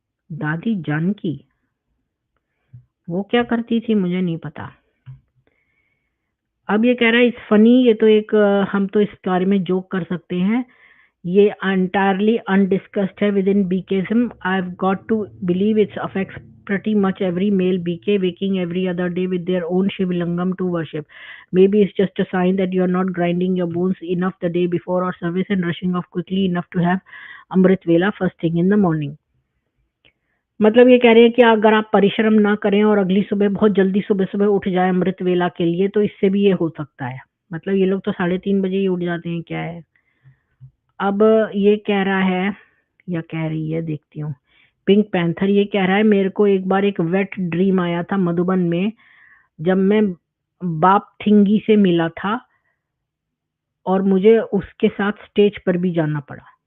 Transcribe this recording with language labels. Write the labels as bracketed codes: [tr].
[hi] दादी जानकी वो क्या करती थी मुझे नहीं पता। अब ये कह रहा है [en] it's funny, [hi] ये तो एक हम तो इस बारे में जोक कर सकते हैं, ये [en] entirely undiscussed [hi] है [en] within BKism। I've got to believe it affects pretty much every male BK waking every other day with their own Shivalingam to worship। Maybe it's just a sign that you're not grinding your bones enough the day before or service and rushing off quickly enough to have Amrit Vela first thing in the morning। [hi] मतलब ये कह रहे हैं कि अगर आप परिश्रम ना करें और अगली सुबह बहुत जल्दी सुबह सुबह उठ जाए अमृत वेला के लिए तो इससे भी ये हो सकता है। मतलब ये लोग तो 3:30 बजे ही उठ जाते हैं, क्या है। अब ये कह रहा है या कह रही है, देखती हूँ। पिंक पैंथर ये कह रहा है मेरे को एक बार एक वेट ड्रीम आया था मधुबन में, जब मैं बाप थिंगी से मिला था और मुझे उसके साथ स्टेज पर भी जाना पड़ा।